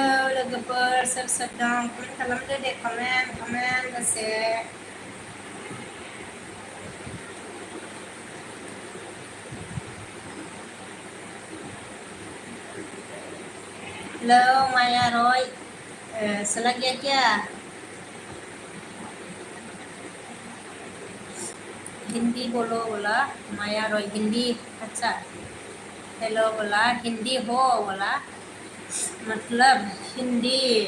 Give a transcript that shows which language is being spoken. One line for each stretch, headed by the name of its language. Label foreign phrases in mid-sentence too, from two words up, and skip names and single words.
Bodo: लोगोफोर सोर सोर दं कमेन्ट खालामदो दे कमेन्ट दसे
Hindi: हेलो माया रॉय चला गया क्या हिंदी बोलो बोला माया रॉय हिंदी अच्छा हेलो बोला हिंदी हो बोला मतलब हिंदी